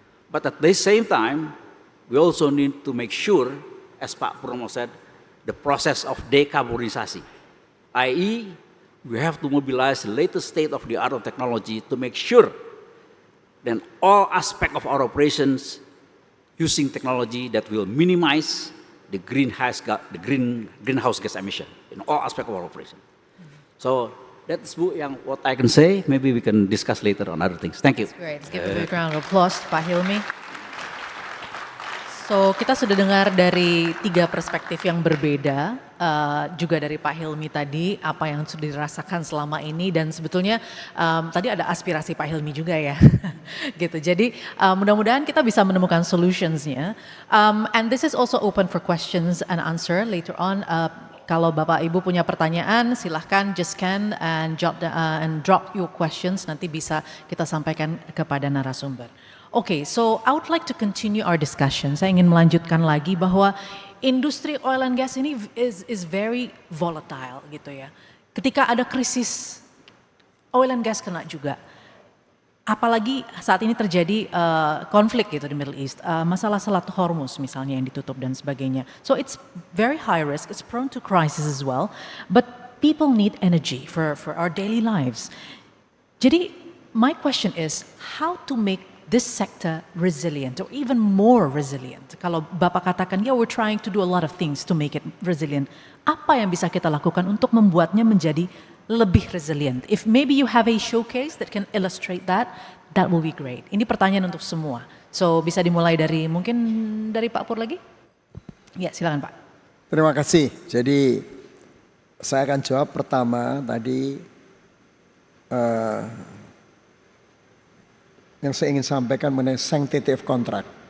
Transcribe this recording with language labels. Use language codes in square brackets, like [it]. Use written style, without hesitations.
[en] But at the same time, we also need to make sure, as Pak Purnomo said, the process of decarbonisasi, i.e., we have to mobilize the latest state-of-the-art of technology to make sure that all aspects of our operations using technology that will minimize the greenhouse gas emission in all aspects of our operation. So that's what I can say. Maybe we can discuss later on other things. Thank you. That's great. Let's give a big round of applause, Pak Hilmi. [id] So kita sudah dengar dari 3 perspektif yang berbeda, juga dari Pak Hilmi tadi, apa yang sudah dirasakan selama ini, dan sebetulnya tadi ada aspirasi Pak Hilmi juga ya, gitu. Jadi mudah-mudahan kita bisa menemukan solutions-nya. [en] And this is also open for questions and answer later on. [id] Kalau Bapak Ibu punya pertanyaan, silahkan [en] just scan and drop your questions, [id] nanti bisa kita sampaikan kepada narasumber. [en] Okay, so I would like to continue our discussion. [id] Saya ingin melanjutkan lagi bahwa industri oil and gas ini [en] is very volatile [id] gitu ya. Ketika ada krisis, oil and gas kena juga. Apalagi saat ini terjadi konflik gitu di Middle East, masalah Selat Hormuz misalnya yang ditutup dan sebagainya. [en] So it's very high risk, it's prone to crisis as well, but people need energy for our daily lives. Jadi my question is, how to make this sector resilient or even more resilient? [id] Kalau Bapak katakan, [en] yeah, we're trying to do a lot of things to make it resilient. [id] Apa yang bisa kita lakukan untuk membuatnya menjadi lebih resilient? [en] If maybe you have a showcase that can illustrate that, that will be great. [id] Ini pertanyaan untuk semua. So bisa dimulai dari mungkin dari Pak Pur lagi? Ya, silakan Pak. Terima kasih. Jadi saya akan jawab pertama tadi yang saya ingin sampaikan mengenai sanctity of contract.